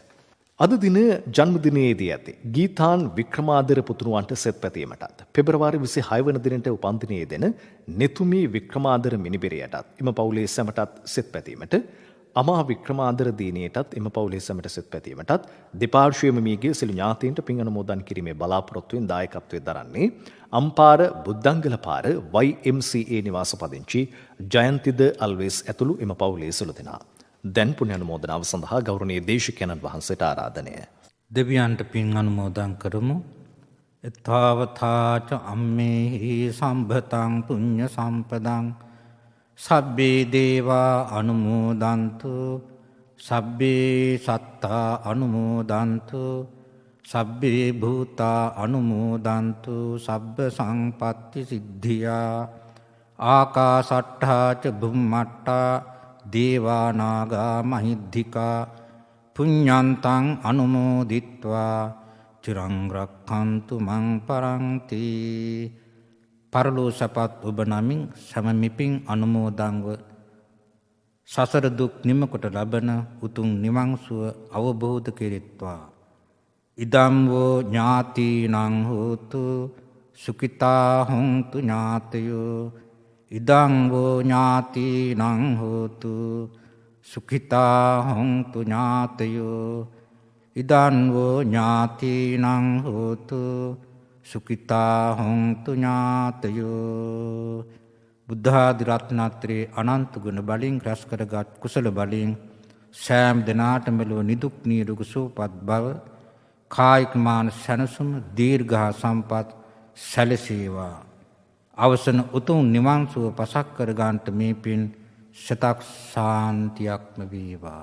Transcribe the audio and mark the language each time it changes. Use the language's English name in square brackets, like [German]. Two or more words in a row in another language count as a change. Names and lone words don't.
[Sinhala] අද දින ජන්මදිනයේදී ඇති ගීතාන් වික්‍රමාදර පුතුණුවන්ට සෙත් පැතීමටත් පෙබරවාරි 26 වන දිනට උපන්දිනයේ දෙන නෙතුමි වික්‍රමාදර මිනිබිරියටත් එම පවුලේ සැමටත් සෙත් පැතීමට අමා වික්‍රමාදර දිනියටත් එම පවුලේ සැමට සෙත් පැතීමටත් දෙපාර්ශ්වයේම මියගිය සිළු ඥාතීන්ට පින් අනුමෝදන් කිරීමේ බලාපොරොත්තුවෙන් දායකත්වයේ දරන්නේ අම්පාර බුද්ධංගල පාර YMCA නිවාස පදිංචි ජයන්තිද අල්වේස් ඇතුළු එම පවුලේ සිළු දෙනා. දැන් පුණ්‍ය අනුමෝදනාව සඳහා ගෞරවනීය දේශිකානන් වහන්සේට ආරාධනය. දෙවියන්ට පින් අනුමෝදන් කරමු. [Pali] එතාවතාච අම්මේහි සම්භතං පුඤ්ඤ සම්පදං සබ්බේ දේවා අනුමෝදන්තු සබ්බේ සත්තා අනුමෝදන්තු සබ්බේ භූතා අනුමෝදන්තු සබ්බ සංපත්ති සිද්ධියා ආකාසට්ඨා ච බුම්මට්ඨා දේවා නාග මහිද්దికා පුඤ්ඤන්තං අනුමෝදිත්වා චිරං රක්ඛන්තු මං පරන්ති. [Sinhala] පරලෝ සපත් ඔබ නමින් සමමිපින් අනුමෝදන්ව සසර දුක් නිමකොට ලබන උතුම් නිවන් සුව අවබෝධ කෙරෙත්වා. [Pali] ඉදම් වූ ඥාතිනං හෝතු සුඛිතා හොන්තු ඥාතයෝ ඉදං වූ ඥාතිනං හෝතු සුඛිතා හොන්තු ඥාතයෝ ඉදං වූ ඥාතිනං හෝතු සුඛිතා හොන්තු ඥාතයෝ. [Sinhala] බුද්ධාදි රත්නත්‍රේ අනන්ත ගුණ බලින් රැස් කරගත් කුසල බලින් සෑම දිනාටම මෙලොව නිදුක් නිරෝගී සුවපත් බව කායික මානසික සැනසුම දීර්ඝ සම්පත් සැලසේවා. අවසන උතුම් නිවන් සුව පසක් කර ගන්නට මේ පින් සතක් ශාන්තියක්ම වේවා.